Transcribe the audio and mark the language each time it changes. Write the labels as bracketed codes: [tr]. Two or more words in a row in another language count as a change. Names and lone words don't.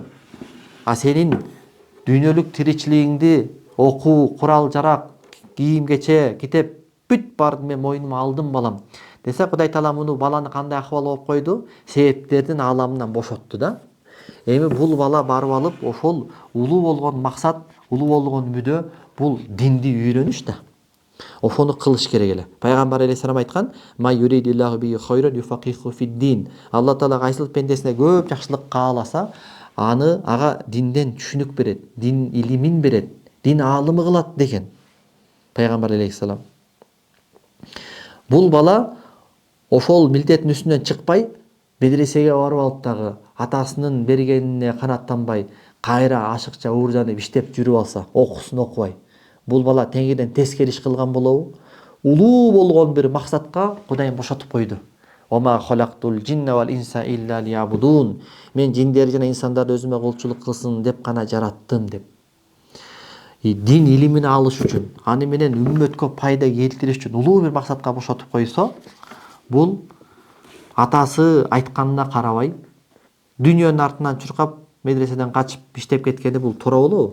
[ky] А сенин дүйнөлүк тиричилигиңди, окуу, курал жарак, кийим кече, китеп бүт баарын мен мойнума алдым балам десе, Кудай Таала муну баланы кандай акыбал болуп койду? Себептердин ааламынан бошотту да. Эми бул бала барып алып, ошол улуу болгон максат, улуу болгон мүдө бул динди үйрөнүш да. Ошону кылыш керек эле. Пайгамбар алейхиссалам айткан: [ar] "ما يرد الله به خيرا يفقهه في الدين." [ky] Алла Таала кайсыл пендесине көп жакшылык кааласа, ага динден түшүнүк берет, дин илимин берет, дин аалымы кылат деген Пайгамбар алейхиссалам. Бул бала ошол милдеттин үстүнөн чыкпай, медресеге барып алып дагы атасынын бергенине канааттанбай, кайра ашыкча уурданып иштеп жүрүп алса, окуусун окубай, бул бала теңирден тескери иш кылган болобу? Улуу болгон бир максатка Кудайым бошотуп койду. [ar] وما خلقت الجن والإنس إلا ليعبدون. [ky] Мен жиндерди жана инсандарды өзүмө кулчулук кылсын деп гана жараттым деп. Дин илимин алыш үчүн, аны менен үммөткө пайда келтириш үчүн улуу бир максатка бошотуп койсо, бул атасы айтканына карабай, дүйнөнүн артынан чуркап, медреседен качып иштеп кеткени бул туура болобу?